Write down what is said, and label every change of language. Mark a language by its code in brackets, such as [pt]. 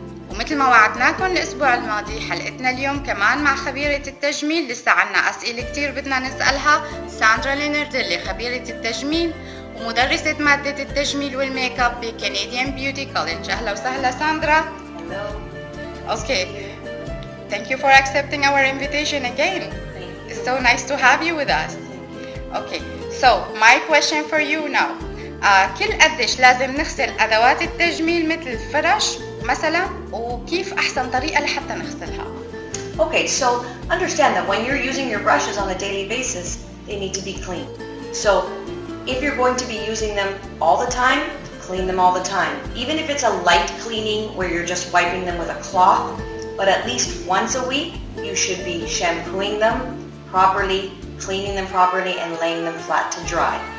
[ar] ومثل ما وعدناكم الأسبوع الماضي حلقتنا اليوم كمان مع خبيرة التجميل. لسه عنا أسئلة كتير بدنا نسألها ساندرا ليونارديلي، خبيرة التجميل ومدرسة مادة التجميل والميك اب بكنديان بيوتي كوليدج. أهلا وسهلا ساندرا. [en] Hello. Okay, thank you for accepting our invitation again. It's so nice to have you with us. Okay, so my question for you now. [ar] كل قديش لازم نغسل أدوات التجميل مثل الفرش مثلا، وكيف أحسن طريقة لحتى نغسلها؟ [en] Okay, so understand that when you're using your brushes on a daily basis, they need to be clean. So if you're going to be using them all the time, clean them all the time. Even if it's a light cleaning where you're just wiping them with a cloth, but at least once a week, you should be shampooing them properly, cleaning them properly, and laying them flat to dry.